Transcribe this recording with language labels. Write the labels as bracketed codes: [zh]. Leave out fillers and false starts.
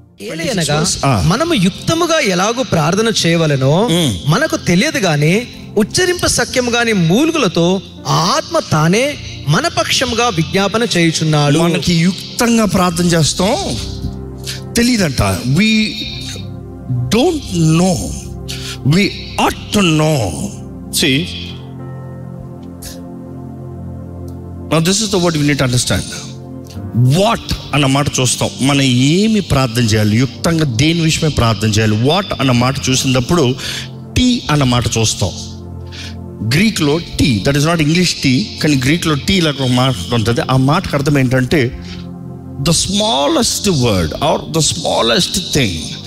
[te] ఏలయనగా మనము యుక్తముగా ఎలాగో ప్రార్థన చేయవలెనో మనకు తెలియదు గాని ఉచ్చరింప సఖ్యము గాని మూలుగులతో ఆత్మ తానే మన పక్షముగా విజ్ఞాపన చేయుచున్నాడు. మనకి యుక్తంగా ప్రార్థన చేస్తాం తెలియదంట. [en] we don't know, we ought to know. See, now this is the word we need to understand. [te] What అన్న మాట చూస్తాం. మనం ఏమి ప్రార్థన చేయాలి, యుక్తంగా దేని విషయమే ప్రార్థన చేయాలి. వాట్ అన్న మాట చూసినప్పుడు టీ అన్న మాట చూస్తాం. గ్రీక్లో tea, [en] that is not English T, [te] కానీ గ్రీక్లో టీ లాగా ఒక మాట ఉంటుంది. ఆ మాటకు అర్థం ఏంటంటే [en] The smallest word or the smallest thing.